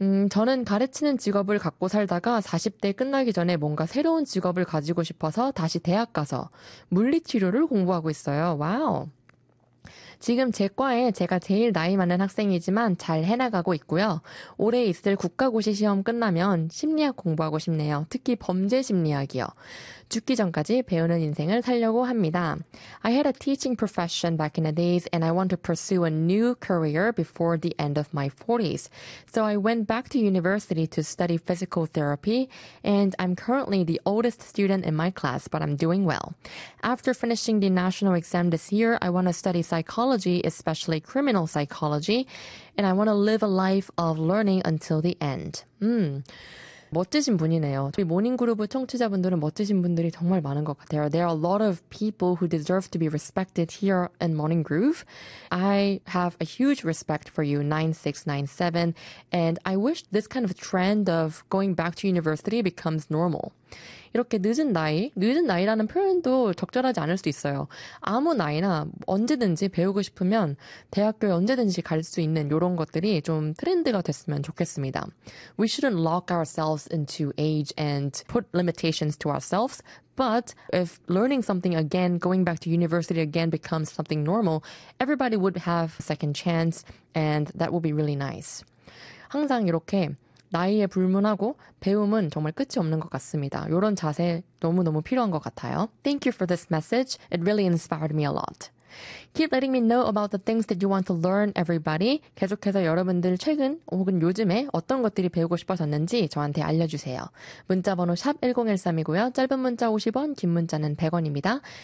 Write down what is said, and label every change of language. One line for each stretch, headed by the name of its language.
Korean: 저는 가르치는 직업을 갖고 살다가 40대 끝나기 전에 뭔가 새로운 직업을 가지고 싶어서 다시 대학 가서 물리치료를 공부하고 있어요. 와우. 지금 제 과에 제가 제일 나이 많은 학생이지만 잘 해나가고 있고요. 올해 있을 국가고시 시험 끝나면 심리학 공부하고 싶네요. 특히 범죄 심리학이요. 죽기 전까지 배우는 인생을 살려고 합니다.
English: I had a teaching profession back in the days and I want to pursue a new career before the end of my 40s. So I went back to university to study physical therapy and I'm currently the oldest student in my class, but I'm doing well. After finishing the national exam this year, I want to study psychology, especially criminal psychology, and I want to live a life of learning until the end.
Korean: 멋지신 분이네요. 저희 모닝그룹의 청취자분들은 멋지신 분들이 정말 많은 것 같아요.
English: There are a lot of people who deserve to be respected here in Morning Groove. I have a huge respect for you, 9697. And I wish this kind of trend of going back to university becomes normal.
Korean: 이렇게 늦은 나이, 늦은 나이라는 표현도 적절하지 않을 수 있어요. 아무 나이나 언제든지 배우고 싶으면 대학교에 언제든지 갈 수 있는 이런 것들이 좀 트렌드가 됐으면 좋겠습니다.
English: We shouldn't lock ourselves into age and put limitations to ourselves. But if learning something again, going back to university again becomes something normal, everybody would have a second chance and that would be really nice.
Korean: 항상 이렇게 나이에 불문하고 배움은 정말 끝이 없는 것 같습니다. 이런 자세 너무너무 필요한 것 같아요.
English: Thank you for this message. It really inspired me a lot. Keep letting me know about the things that you want to learn, everybody.
Korean: 계속해서 여러분들 최근 혹은 요즘에 어떤 것들이 배우고 싶어졌는지 저한테 알려주세요. 문자번호 샵1013이고요. 짧은 문자 50원, 긴 문자는 100원입니다.